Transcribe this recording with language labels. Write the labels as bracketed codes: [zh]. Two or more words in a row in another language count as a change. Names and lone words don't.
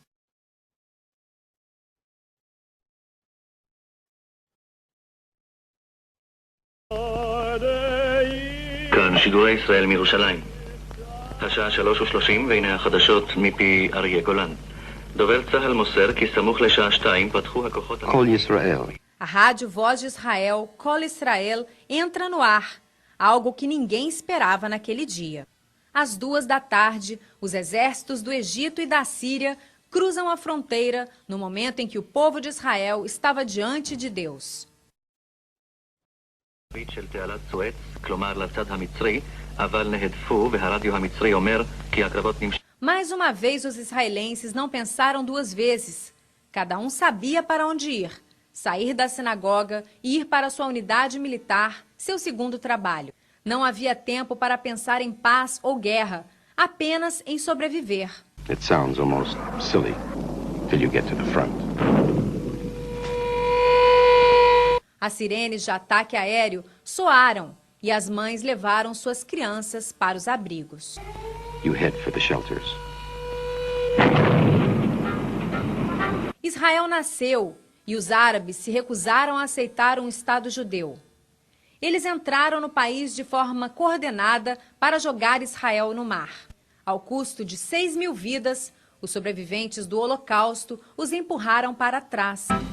[he] כאן שידורי ישראל מירושלים. השעה 3:30 והנה החדשות מפי אריה גולן. דובר צה"ל מוסר כי סמוך לשעה 2 פתחו הכוחות... כל ישראל. [pt] A rádio Voz de Israel, Kol Israel, entra no ar, algo que ninguém esperava naquele dia. Às 2h, os exércitos do Egito e da Síria cruzam a fronteira no momento em que o povo de Israel estava diante de Deus. [he] של תעלת סואץ, כלומר לצד המצרי, אבל נהדפו והרדיו המצרי אומר כי הקרבות נמשכו. [pt] Mais uma vez, os israelenses não pensaram duas vezes. Cada um sabia para onde ir. Sair da sinagoga e ir para sua unidade militar, seu segundo trabalho. Não havia tempo para pensar em paz ou guerra, apenas em sobreviver. [en] It sounds almost silly till you get to the front. [pt] As sirenes de ataque aéreo soaram e as mães levaram suas crianças para os abrigos. [en] You head for the shelters. [pt] Israel nasceu e os árabes se recusaram a aceitar um Estado judeu. Eles entraram no país de forma coordenada para jogar Israel no mar. Ao custo de 6.000 vidas, os sobreviventes do Holocausto os empurraram para trás.